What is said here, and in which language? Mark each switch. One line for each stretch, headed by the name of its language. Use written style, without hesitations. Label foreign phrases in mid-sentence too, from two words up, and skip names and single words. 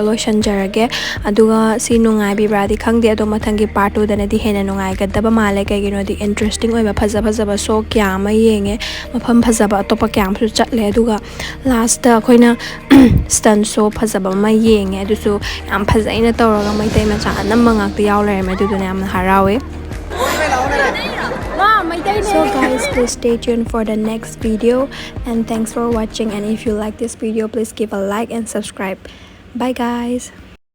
Manipuri: loisanjarage aduga si nungai bibra di khangde ado mathangi part 2 dana di hena nungai gadaba male kaigino di interesting oiba phaja ba so kya ma yenge mafam phajaba atopa kyam su chatle aduga last ta khoina
English: stunt show
Manipuri: phajaba ma yenge adusu yam phajaina tawraga maitai macha anamba ngakti yaw lerme aduduna yam harawe.
English: So guys, please stay tuned for the next video and thanks for watching, and if you like this video please give a like and subscribe. Bye guys.